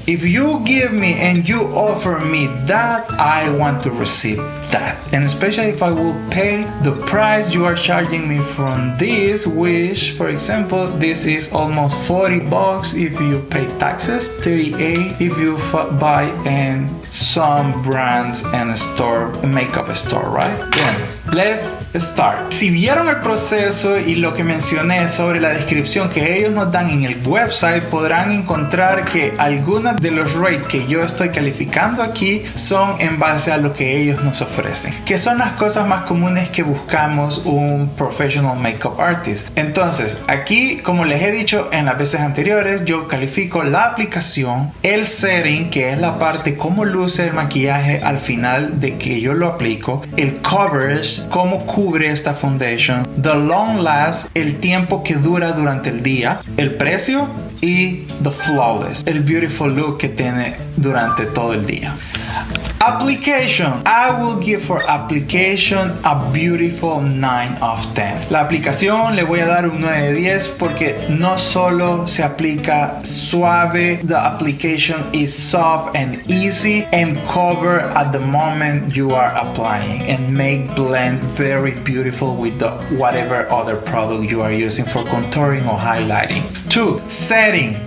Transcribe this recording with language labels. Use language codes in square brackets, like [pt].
[en] If you give me and you offer me that, I want to receive that, and especially if I will pay the price you are charging me from this, which for example this is almost $40 if you pay taxes, 38 if you buy in some brands and a makeup store, right? [es] Bien, [en] let's start. [es] Si vieron el proceso y lo que mencioné sobre la descripción que ellos nos dan en el website, podrán encontrar que algunas de los rates que yo estoy calificando aquí son en base a lo que ellos nos ofrecen, que son las cosas más comunes que buscamos un [en] professional makeup artist. [es] Entonces, aquí, como les he dicho en las veces anteriores, yo califico la aplicación, el setting, que es la parte cómo luce el maquillaje al final de que yo lo aplico, el coverage, cómo cubre esta foundation, [en] the long last, [es] el tiempo que dura durante el día, el precio y [en] the flawless, [es] el beautiful look que tiene durante todo el día. [en] Application. I will give for application a beautiful 9 of 10. [es] La aplicación le voy a dar un 9 de 10 porque no solo se aplica suave, [en] the application is soft and easy and cover at the moment you are applying and make blend very beautiful with the whatever other product you are using for contouring or highlighting. 2. Setting.